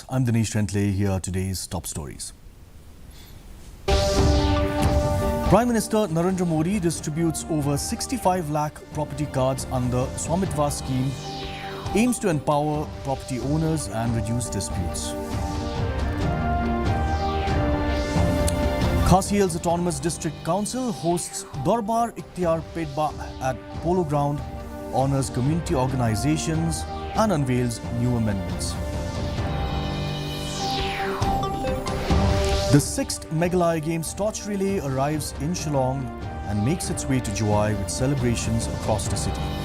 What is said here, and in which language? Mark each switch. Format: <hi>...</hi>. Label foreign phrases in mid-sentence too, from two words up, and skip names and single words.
<en>I'm Dinesh Trentley. Here are today's top stories. Prime Minister Narendra Modi distributes over 65 lakh property cards under Swamitva scheme, aims to empower property owners and reduce disputes. Khasi Hills Autonomous District Council hosts Darbar Ikhtiar Pedba at Polo Ground, honours community organisations and unveils new amendments. The 6th Meghalaya Games torch relay arrives in Shillong and makes its way to Juai with celebrations across the city.</en>